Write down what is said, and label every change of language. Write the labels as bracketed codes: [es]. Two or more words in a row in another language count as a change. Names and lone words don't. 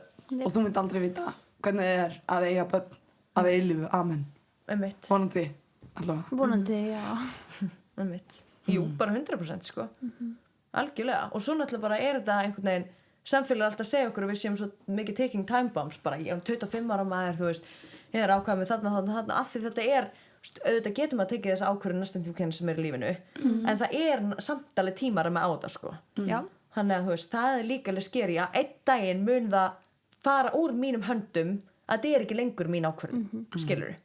[is] Og þú mynd aldrei vita hvernig það er að eiga börn að eilífu, amen. Einmitt. Vonandi, allavega. Vonandi, já. Einmitt. Jú, bara 100% sko. Algjörlega. Og svo náttúrulega bara er þetta einhvern veginn, samfélag alltaf að segja okkur að við séum svo mikið [en] taking time bombs [is] bara, ég er 25 ára maður, þú veist, ég er ákvæð með þarna, af því þetta er, auðvitað getum að tekið þessa ákvörðun næstum því sem er í lífinu, en það er samt alveg tímar með á þetta sko. Já. Þannig að þú veist, það er líka alveg skeri að einn daginn mun það fara úr mínum höndum að þetta er ekki lengur mín ákvörðun, skilurðu.